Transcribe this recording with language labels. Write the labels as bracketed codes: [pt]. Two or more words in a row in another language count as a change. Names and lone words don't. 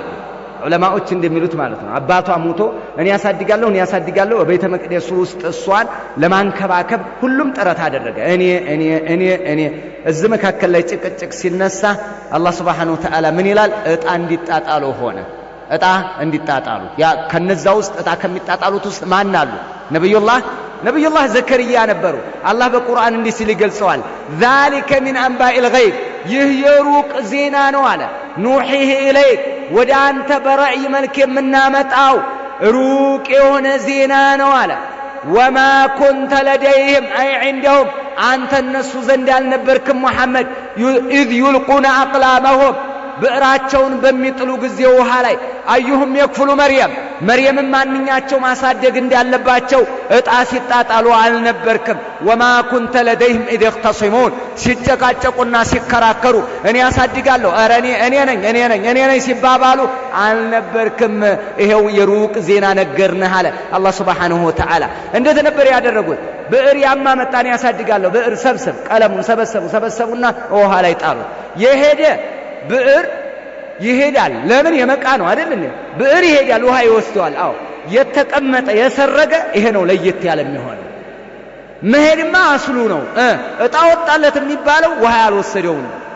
[am] ዑለማዎች እንደሚሉት ማለት ነው አባቷ ሙቶ እኔ ያሳድጋለሁ በቤተ መቅደሱ ውስጥ እሷን ለማንከባከብ ሁሉም ጥረት አደረገ እኔ እዚህ መካከል ላይ ጭቅጭቅ ሲነሳ አላህ [ar] سبحانه وتعالى [am] ምን ይላል እጣ እንዲጣጣሉ ሆነ እጣ እንዲጣጣሉ ያ ከነዛ ውስጥ እጣ ከሚጣጣሉት ውስጥ ማን አሉ ነብዩላህ ዘከርያ ነበሩ አላህ በቁርአን እንዲህ ሲል ይገልጸዋል [ar] ذلك من انباء الغيب [am] ይህ የሩቅ ዜና ነው አለ [ar] نوحيه إليك [am] ወደ አንተ በራእይ መልክ የምናመጣው ሩቅ የሆነ ዜና ነው አለ [ar] وما كنت لديهم اي عندهم [am] አንተ እነሱ ዘንድ አልነበርክም ሙሐመድ [ar] اذ يلقون اقلامهم [am] ብዕራቸውን በሚጥሉ ጊዜ ውሃ ላይ አዩሁም የክፍሉ መርየም ማንኛቸው ማሳደግ እንዳለባቸው እጣ ሲጣጣሉ አልነበርክም [ar] وما كنت لديهم اذ يختصمون [am] ሲጨቃጨቁና ሲከራከሩ እኔ ያሳድጋለሁ ኧረ እኔ ነኝ ሲባባሉ አልነበርክም ይሄው የሩቅ ዜና ነገርነህ አለ አላህ [ar] سبحانه وتعالى [am] እንዴት ነበር ያደረጉት ብዕር ያማመጣን ያሳድጋለሁ ብዕር ሰብስብ ቀለሙን ሰበሰቡና ውሃ ላይ ጣሉ የሄደ ብዕር ይሄዳል ለምን የመቃ ነው አይደል እንዴ ብዕር ይሄዳል ውሃ ይወስደዋል አዎ የተቀመጠ የሰረገ ይሄ ነው ለየት ያለ የሚሆነው መሄድማ አስሉ ነው እጣ ወጣለት የሚባለው ውሃ ያልወሰደው ነው